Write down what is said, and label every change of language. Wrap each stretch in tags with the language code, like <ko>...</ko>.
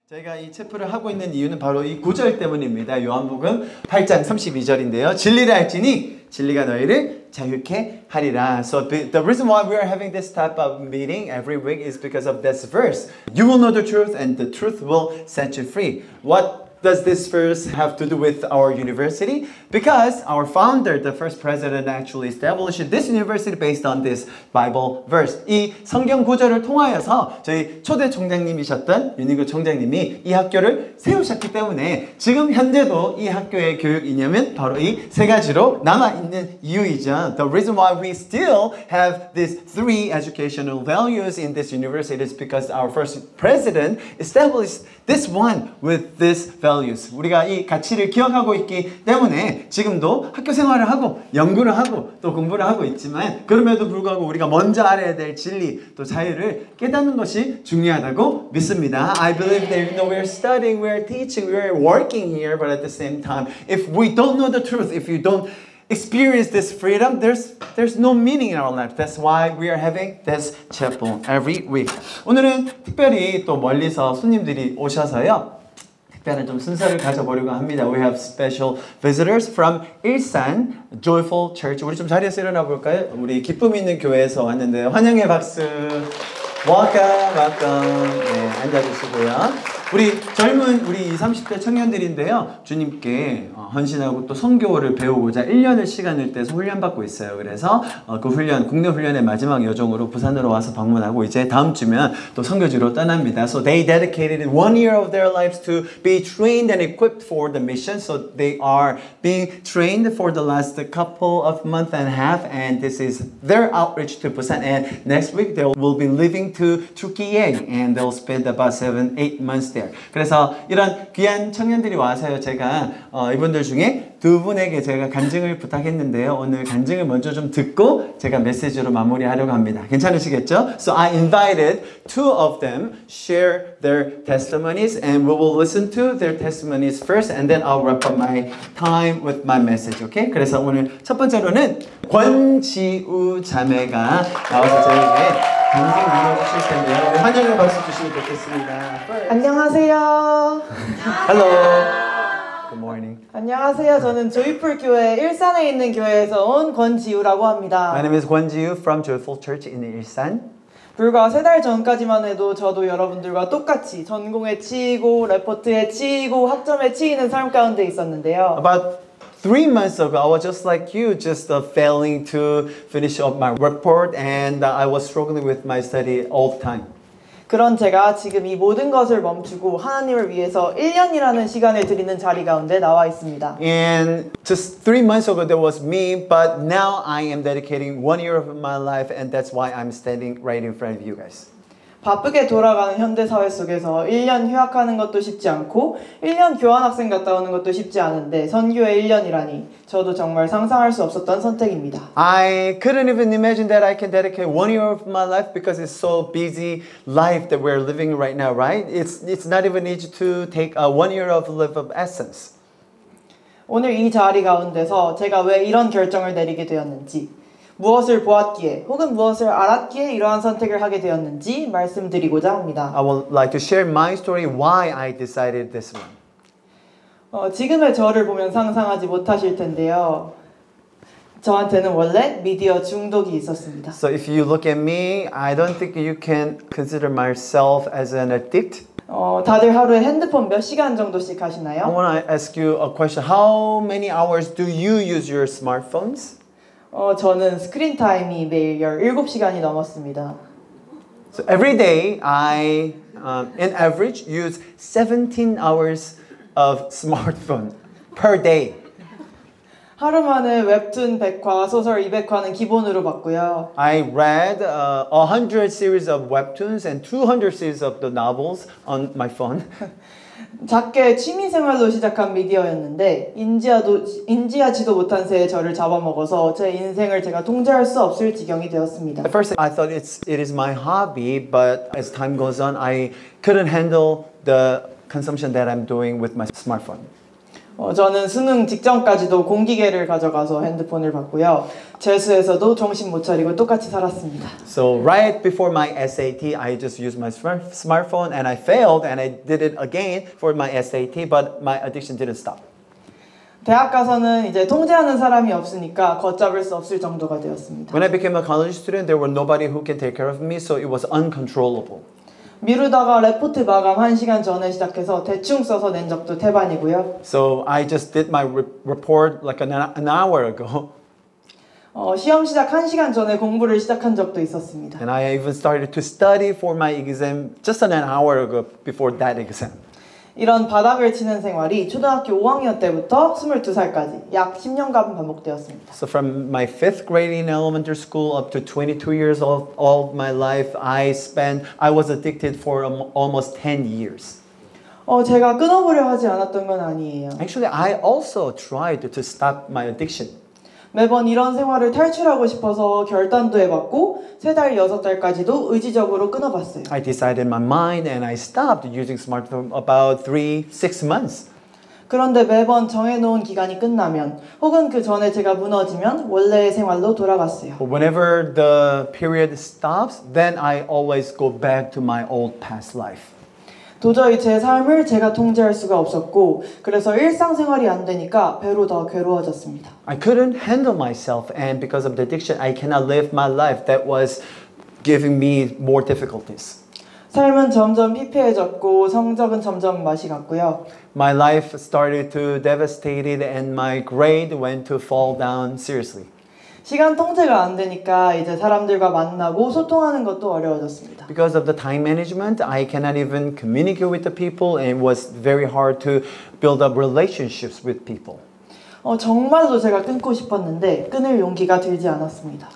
<ko>저희가 이 체프를 하고 있는 이유는 바로 이 9절 때문입니다. 요한복음 8장 32절인데요. 진리를 알지니 진리가 너희를 자유케 하리라.</ko> <en>So the reason why we are having this type of meeting every week is because of this verse. You will know the truth and the truth will set you free. What does this verse have to do with our university? Because our founder, the first president, actually established this university based on this Bible verse.</en> <ko>이 성경 구절을 통하여서 저희 초대 총장님이셨던 윤희구 총장님이 이 학교를 세우셨기 때문에 지금 현재도 이 학교의 교육 이념은 바로 이 세 가지로 남아있는 이유이죠.</ko> <en>The reason why we still have these three educational values in this university is because our first president established this one with this values.</en> <ko>우리가 이 가치를 기억하고 있기 때문에 지금도 학교 생활을 하고 연구를 하고 또 공부를 하고 있지만 그럼에도 불구하고 우리가 먼저 알아야 될 진리 또 자유를 깨닫는 것이 중요하다고 믿습니다.</ko> <en>I believe that even though we're studying, we're teaching, we're working here, but at the same time, if we don't know the truth, if you don't experience this freedom, there's no meaning in our life. That's why we are having this chapel every week.</en> <ko>오늘은 특별히 또 멀리서 손님들이 오셔서요. 특별한 좀 순서를 가져보려고 합니다.</ko> <en>We have special visitors from 일산 Joyful Church.</en> <ko>우리 좀 자리에서 일어나 볼까요? 우리 기쁨 있는 교회에서 왔는데요. 환영의 박수.</ko> <en>Welcome, welcome.</en> <ko>네, 앉아주시고요. 우리 젊은 우리 20, 30대 청년들인데요. 주님께 헌신하고 또 선교를 배우고자 1년을 시간을 떼서 훈련받고 있어요. 그래서 그 훈련, 국내 훈련의 마지막 여정으로 부산으로 와서 방문하고 이제 다음 주면 또 선교지로 떠납니다.</ko> <en>So they dedicated 1 year of their lives to be trained and equipped for the mission. So they are being trained for the last couple of months and a half, and this is their outreach to Busan. And next week they will be leaving to Turkey, and they'll spend about 7-8 months there.</en> <ko>그래서 이런 귀한 청년들이 와서요. 제가 이분들 중에 두 분에게 제가 간증을 부탁했는데요. 오늘 간증을 먼저 좀 듣고 제가 메시지로 마무리하려고 합니다. 괜찮으시겠죠?</ko> <en>So I invited two of them share their testimonies and we will listen to their testimonies first and then I'll wrap up my time with my message. Okay?</en> <ko>그래서 오늘 첫 번째로는 권지우 자매가 나와서 저에게 간증 나눠주실 텐데요. 환영의 박수 주시면 좋겠습니다. 안녕하세요.</ko> <en>Hello. Good morning.</en> <ko>안녕하세요. 저는 조이풀 교회 일산에 있는 교회에서 온 권지우라고 합니다.</ko> <en>My name is 권지우 from Joyful Church in 일산.</en> <ko>불과 3달 전까지만 해도 저도 여러분들과 똑같이 전공에 치이고 레포트에 치이고 학점에 치이는 삶 가운데 있었는데요.</ko> <en>About 3 months ago, I was just like you, just failing to finish up my report, and I was struggling with my study all the time.</en> <ko>그런 제가 지금 이 모든 것을 멈추고 하나님을 위해서 1년이라는 시간을 드리는 자리 가운데 나와 있습니다.</ko> <en>And just 3 months ago, there was me, but now I am dedicating 1 year of my life, and that's why I'm standing right in front of you guys.</en> <ko>바쁘게 돌아가는 현대사회 속에서 1년 휴학하는 것도 쉽지 않고 1년 교환학생 갔다 오는 것도 쉽지 않은데 선교의 1년이라니 저도 정말 상상할 수 없었던 선택입니다.</ko> <en>I couldn't even imagine that I can dedicate 1 year of my life because it's so busy life that we're living right now, right? It's not even easy to take 1 year of life of essence.</en> <ko>오늘 이 자리 가운데서 제가 왜 이런 결정을 내리게 되었는지 무엇을 보았기에 혹은 무엇을 알았기에 이러한 선택을 하게 되었는지 말씀드리고자 합니다.</ko> <en>I would like to share my story why I decided this one.</en> <ko>지금의 저를 보면 상상하지 못하실 텐데요. 저한테는 원래 미디어 중독이 있었습니다.</ko> <en>So if you look at me, I don't think you can consider myself as an addict.</en> <ko>다들 하루에 핸드폰 몇 시간 정도씩 하시나요?</ko> <en>I want to ask you a question. How many hours do you use your smartphones?</en> <ko>저는 스크린 타임이 매일 17시간이 넘었습니다.</ko> <en>So every day I, in average, use 17 hours of smartphone per day.</en> <ko>하루 만에 웹툰 100화, 소설 200화는 기본으로 받고요.</ko> <en>I read 100 series of webtoons and 200 series of the novels on my phone.</en> <ko>작게 취미생활로 시작한 미디어였는데 인지하지도 못한 새에 저를 잡아먹어서 제 인생을 제가 통제할 수 없을 지경이 되었습니다.</ko> <en>At first I thought it is my hobby, but as time goes on, I couldn't handle the consumption that I'm doing with my smartphone.</en> <ko>저는 수능 직전까지도 공기계를 가져가서 핸드폰을 봤고요. 재수에서도 정신 못 차리고 똑같이 살았습니다.</ko> <en>So right before my SAT, I just used my smartphone and I failed and I did it again for my SAT, but my addiction didn't stop.</en> <ko>대학 가서는 이제 통제하는 사람이 없으니까 걷잡을 수 없을 정도가 되었습니다.</ko> <en>When I became a college student, there were nobody who can take care of me, so it was uncontrollable.</en> <ko>미루다가 레포트 마감 1시간 전에 시작해서 대충 써서 낸 적도 태반이고요.</ko> <en>So I just did my report like an hour ago.</en> <ko>시험 시작 1시간 전에 공부를 시작한 적도 있었습니다.</ko> <en>And I even started to study for my exam just an hour ago before that exam.</en> <ko>이런 바닥을 치는 생활이 초등학교 5학년 때부터 22살까지 약 10년간 반복되었습니다.</ko> <en>So from my 5th grade in elementary school up to 22 years old, all my life, I was addicted for almost 10 years.</en> <ko>제가 끊어보려 하지 않았던 건 아니에요.</ko> <en>Actually, I also tried to stop my addiction.</en> <ko>매번 이런 생활을 탈출하고 싶어서 결단도 해봤고 3달, 6달까지도 의지적으로 끊어봤어요.</ko> <en>I decided in my mind and I stopped using smartphone about 6 months.</en> <ko>그런데 매번 정해놓은 기간이 끝나면 혹은 그 전에 제가 무너지면 원래의 생활로 돌아갔어요.</ko> <en>But whenever the period stops, then I always go back to my old past life.</en> <ko>도저히 제 삶을 제가 통제할 수가 없었고 그래서 일상생활이 안 되니까 배로 더 괴로워졌습니다.</ko> <en>I couldn't handle myself and because of the addiction, I cannot live my life. That was giving me more difficulties.</en> <ko>삶은 점점 피폐해졌고 성적은 점점 맛이 갔고요.</ko> <en>My life started to devastated and my grade went to fall down seriously.</en> <ko>시간 통제가 안 되니까 이제 사람들과 만나고 소통하는 것도 어려워졌습니다.</ko> <en>Because of the time management, I cannot even communicate with the people and it was very hard to build up relationships with people.</en> <ko>정말로 제가 끊고 싶었는데 끊을 용기가 들지 않았습니다.</ko>